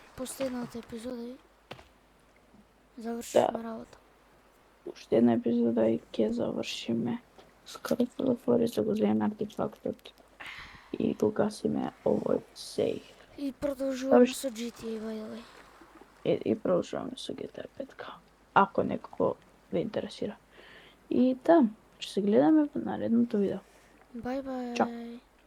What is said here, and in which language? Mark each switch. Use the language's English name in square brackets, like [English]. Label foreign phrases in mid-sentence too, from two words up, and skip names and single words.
[Macedonian] последната епизода и завршивме работа. Уште една епизода и ќе завршиме. Скоро со The Forest да го земеме артефактот. И го гасиме овој сейф. И продолжуваме Добре. со GTA, [English] by the way. [Macedonian] И продолжуваме со GTA 5. Ако некако ве интересира. И да, ќе се гледаме во наредното видео. [English] Bye bye. [Macedonian] Чао.